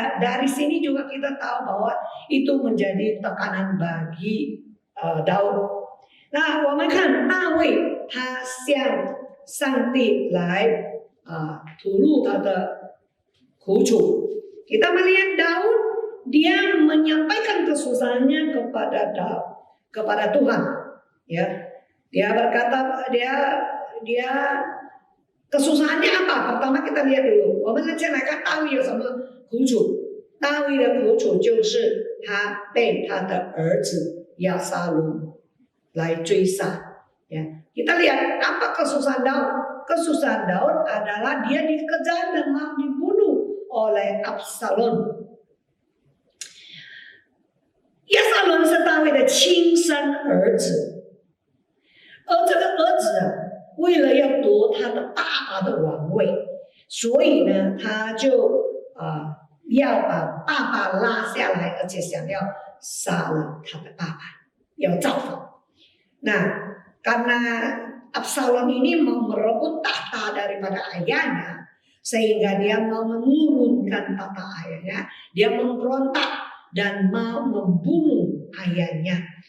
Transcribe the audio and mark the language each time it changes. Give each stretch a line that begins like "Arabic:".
Indonesian: Dari sini juga kita tahu bahwa itu menjadi tekanan bagi Daud.
Chinese: Nah, 我们看大卫他向上帝来吐露他的苦楚。
Indonesian: Kita melihat Daud, dia menyampaikan kesusahannya kepada Tuhan. Ya, dia berkata dia kesusahannya apa? Pertama kita lihat dulu.
Chinese: 我们先来看大卫有什么苦楚。大卫的苦楚就是他被他的儿子押沙龙来追杀。
Indonesian: Ya, kita lihat apa kesusahan Daud. Kesusahan Daud adalah dia dikejar dan mau dibunuh oleh Absalom.
Chinese: 押沙龙是大卫的亲生儿子，而这个儿子为了要夺他的爸爸的王位，所以呢，他就要把爸爸拉下来，而且想要杀了他的爸爸，要造反。
Indonesian: Nah, karena Absalom ini mau merebut tahta daripada ayahnya, sehingga dia mau menurunkan tahta ayahnya, dia memberontak dan mau membunuh ayahnya.